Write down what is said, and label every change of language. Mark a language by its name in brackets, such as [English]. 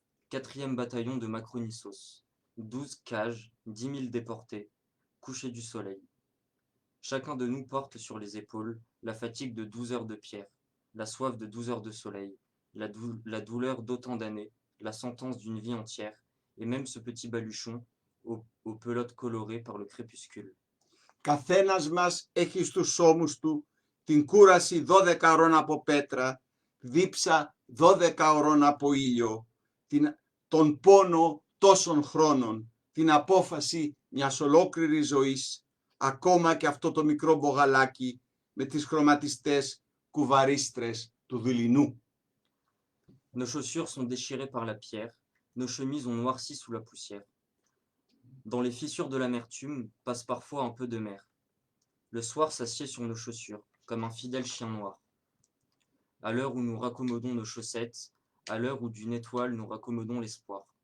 [French] 4e bataillon de Macronissos. 12 cages, 10 000 déportés, couchés du soleil. Chacun de nous porte sur les épaules la fatigue de 12 heures de pierre, la soif de 12 heures de soleil, la douleur d'autant d'années, la sentence d'une vie entière, et même ce petit baluchon aux pelotes colorées par le crépuscule. [Greek] Καθένας μας έχει στους ώμους του την κούραση 12 ώρων από πέτρα, δίψα 12 ώρων από ήλιο, τον πόνο τόσων χρόνων, την απόφαση μιας ολόκληρης ζωής, ακόμα και αυτό το μικρό μπογαλάκι με τις χρωματιστές κουβαρίστρες του δειλινού. [French] Nos chaussures sont déchirées par la pierre, nos chemises ont noirci sous la poussière. Dans les fissures de l'amertume passe parfois un peu de mer. Le soir s'assied sur nos chaussures, comme un fidèle chien noir. À l'heure où nous raccommodons nos chaussettes, à l'heure où d'une étoile nous raccommodons l'espoir.